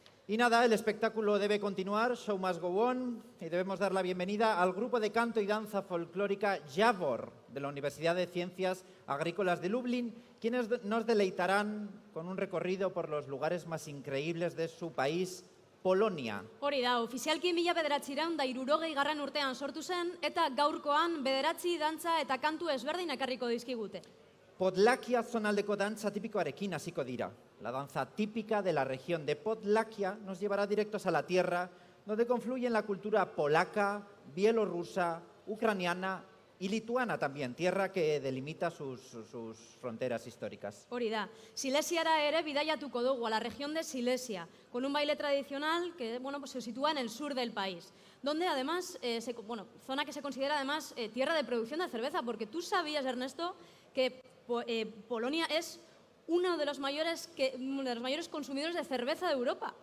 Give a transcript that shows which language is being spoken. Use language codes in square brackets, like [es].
[es] Y nada, el espectáculo debe continuar, [en] show must go on, [es] y debemos dar la bienvenida al grupo de canto y danza folclórica Javor, de la Universidad de Ciencias Agrícolas de Lublin, quienes nos deleitarán con un recorrido por los lugares más increíbles de su país, Polonia. [eu] Hori da, ofizialki 1960 urtean sortu zen, eta gaurkoan 9 dantza eta kantu ezberdin ekarriko dizkigute. Podlakia zonaldeko dantza tipikoarekin hasiko dira. [es] La danza típica de la región de Podlakia nos llevará directos a la tierra, donde confluyen la cultura polaca, bielorrusa, ucraniana y lituana también, tierra que delimita sus fronteras históricas. [eu] Hori da, Silesiara ere bidaiatuko dugu, [es] a la región de Silesia, con un baile tradicional que bueno, pues se sitúa en el sur del país, donde además, zona que se considera además tierra de producción de cerveza, porque tú sabías, Ernesto, que Polonia es uno de los mayores consumidores de cerveza de Europa.